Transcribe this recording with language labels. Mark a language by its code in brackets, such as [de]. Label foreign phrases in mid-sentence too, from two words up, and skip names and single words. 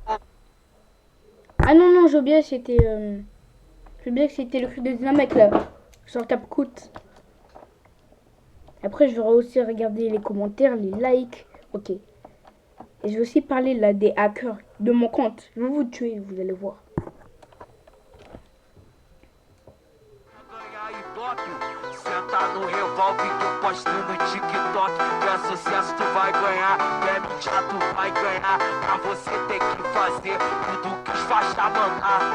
[fr] Ah non, non, j'ai oublié, que c'était le cri de Dynamite là. Sur CapCut. Après, je vais aussi regarder les commentaires, les likes. Ok. Et je vais aussi parler là des hackers de mon compte. Je vais vous tuer, vous allez voir. [pt] Senta no revólver que eu posto no TikTok. É sucesso, tu vai ganhar. É mídia, tu vai ganhar. Pra você tem que fazer tudo que os faixa mandar.